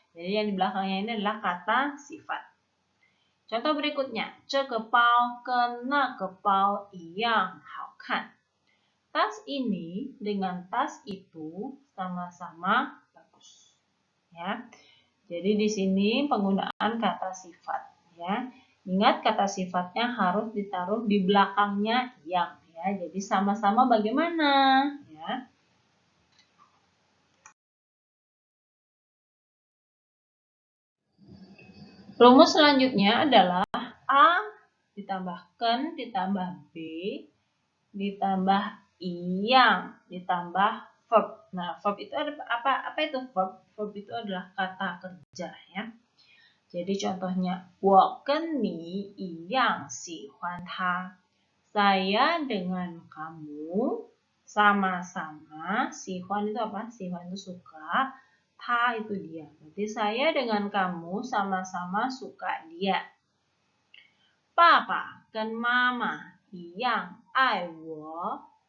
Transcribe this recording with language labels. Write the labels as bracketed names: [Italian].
[Indonesian] Jadi yang di belakangnya ini adalah kata sifat. Contoh berikutnya, [Chinese] 这个包跟那个包一样好看. [Indonesian] Tas ini dengan tas itu sama-sama bagus. Ya. Jadi di sini penggunaan kata sifat ya. Ingat kata sifatnya harus ditaruh di belakangnya yang ya. Jadi sama-sama bagaimana ya. Rumus selanjutnya adalah A ditambah ken, ditambah b, ditambah yang, ditambah verb. Nah, verb itu ada apa? Apa itu verb? Verb itu adalah kata kerja ya. Jadi contohnya, [Chinese] 我跟你一样喜欢他. [Indonesian] Saya dengan kamu sama-sama. Sihuan itu apa? Sihuan itu suka. Ta itu dia. Berarti saya dengan kamu sama-sama suka dia. Papa dan mama yang ai wo.